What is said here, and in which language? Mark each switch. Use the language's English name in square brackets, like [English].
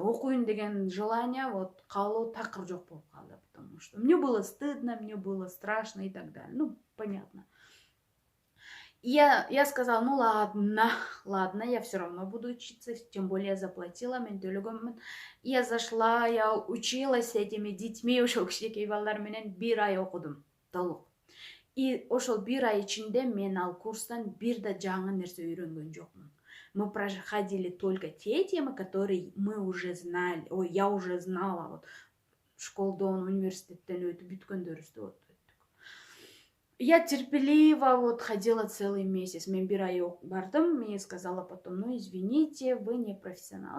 [Kyrgyz] Окуйн деген желание, калуу такыр жок болуп калды, [Russian] потому что мне было стыдно, мне было страшно и так далее. Ну, понятно. Я сказала: ну ладно, я все равно буду учиться, тем более я заплатила, [Kyrgyz] мен төлөгөнмүн. [Russian] Я зашла, я училась с этими детьми, [Kyrgyz] ошол кичинекей балдар менен 1 ай окудум толук. И ошол 1 ай ичинде мен ал курстан бир да жаңы нерсе үйрөнгөн жокмун. [Russian] Мы проходили только те темы, которые мы уже знали. Я уже знала, [Kyrgyz] школдон, университеттен өтүп бүткөндөрүбүздү [Russian] Я терпеливо ходила целый месяц. [Kyrgyz] Мен 1 ай бардым, [Russian] мне сказала потом: ну, извините, вы не профессионал.